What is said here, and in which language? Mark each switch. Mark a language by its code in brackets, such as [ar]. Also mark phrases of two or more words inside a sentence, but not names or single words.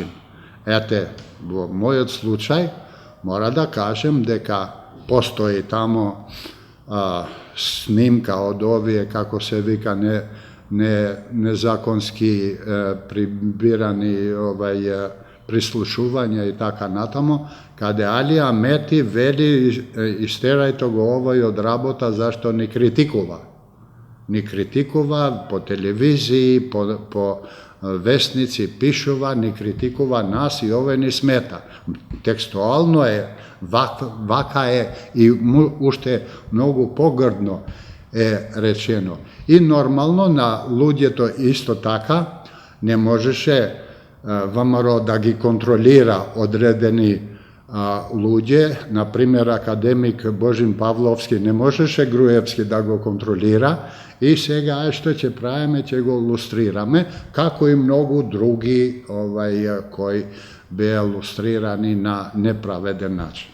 [mk] Ете, у мој случај мора да кажем дека постои тамо снимка од овије, како се вика, незаконски прибирани прислушувања и така натамо, када Алија Мети вели истерајте го овој од работа зашто ни критикова. Ни критикова по телевизији, по вестници пишува, ни критикува нас и овој ни смета. Текстуално е, вака е и уште многу погрдно е речено. И нормално на луѓето исто така не можеше ВМРО да ги контролира одредени луѓе, например академик Божин Павловски не можеше Груевски да го контролира и сега што ќе правиме, ќе го лустрираме, како и многу други кои беа лустрирани на неправеден начин.